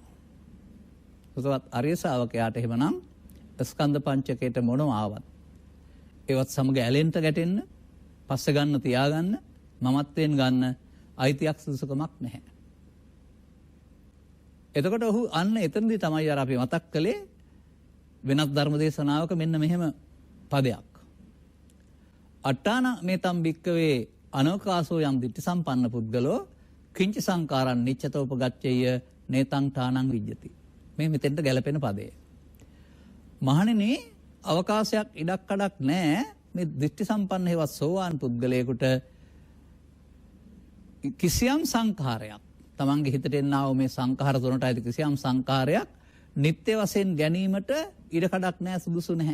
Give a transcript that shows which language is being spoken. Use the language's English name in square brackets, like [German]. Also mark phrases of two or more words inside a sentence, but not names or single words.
[Sinhala] සුතවත් ආර්ය ශ්‍රාවකයාට එහෙමනම් ස්කන්ධ පංචකයට මොනව ආවත් ඒවත් සමග ඇලෙන්න ගැටෙන්න, පස්සේ ගන්න තියාගන්න, මමත්වෙන් ගන්න අයිතියක් සුදුසුකමක් නැහැ. එතකොට ඔහු අන්න එතනදී තමයි අර අපි මතක් කළේ වෙනත් ධර්ම දේශනාවක මෙන්න මෙහෙම පදයක්. [Pali] අට්ඨාන මේතම් භික්කවේ අනෝකාසෝ යම් දිට්ඨි සම්පන්න පුද්ගලෝ කිංච සංකාරං නිච්චතෝපගච්ඡේය නේතං ඨානං විජ්ජති. [Sinhala] මේ මෙතෙන්ට ගැලපෙන පදේ. මහණෙනි අවකාශයක් ඉඩක් කඩක් නැහැ මේ දිට්ඨි සම්පන්න හේවත් සෝවාන් පුද්ගලයෙකුට කිසියම් සංඛාරයක් තමන්ගේ හිතට එන්නා වූ මේ සංඛාර තුනට ඇති කිසියම් සංඛාරයක් නිත්‍ය වශයෙන් ගැනීමට ඉඩ කඩක් නැහැ, සුදුසු නැහැ.